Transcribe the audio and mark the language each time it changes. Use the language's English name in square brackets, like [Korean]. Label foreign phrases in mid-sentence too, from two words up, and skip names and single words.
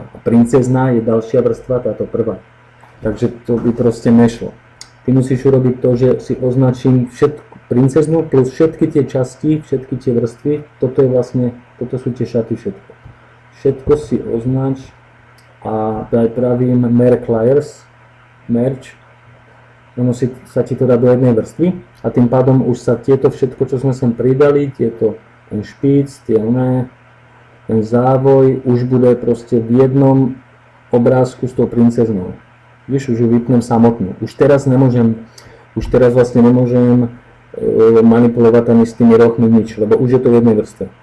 [Slovak] A princezná je ďalšia vrstva, táto prvá. Takže to by proste nešlo. Ty musíš urobiť to, že si označím princeznú plus všetky tie časti, všetky tie vrstvy. Toto je vlastne, toto sú tie šaty všetko. Všetko si označ a pravím [English] merge layers, [Slovak] merge, musí sa ti to dať do jednej vrstvy a tým pádom už sa tieto všetko, čo sme sem pridali, ten špic, ten závoj, už bude proste v jednom obrázku s tou princeznou. Víš, už ju vypnem samotnú. Už teraz vlastne nemôžem manipulovať ani s tými rohmi nič, lebo už je to v jednej vrstve.